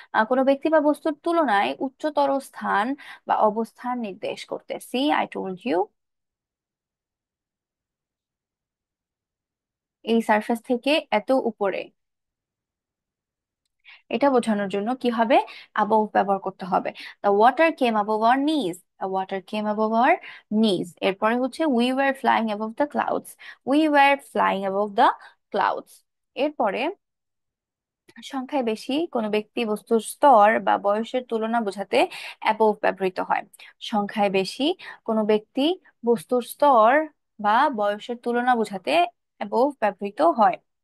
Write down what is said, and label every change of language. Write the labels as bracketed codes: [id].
[bn] কোনো ব্যক্তি বা বস্তুর তুলনায় উচ্চতর স্থান বা অবস্থান নির্দেশ করতে। [en] see I told you, [bn] এই সারফেস থেকে এত উপরে, এটা বোঝানোর জন্য কি হবে, above ব্যবহার করতে হবে। [en] The water came above our knees, the water came above our knees। [bn] এরপরে হচ্ছে [en] we were flying above the clouds, we were flying above the clouds। [bn] এরপরে সংখ্যায় বেশি কোনো ব্যক্তি বস্তুর স্তর বা বয়সের তুলনা বোঝাতে above ব্যবহৃত হয়। সংখ্যায় বেশি কোনো ব্যক্তি বস্তুর স্তর বা বয়সের তুলনা বোঝাতে above ব্যবহৃত হয়।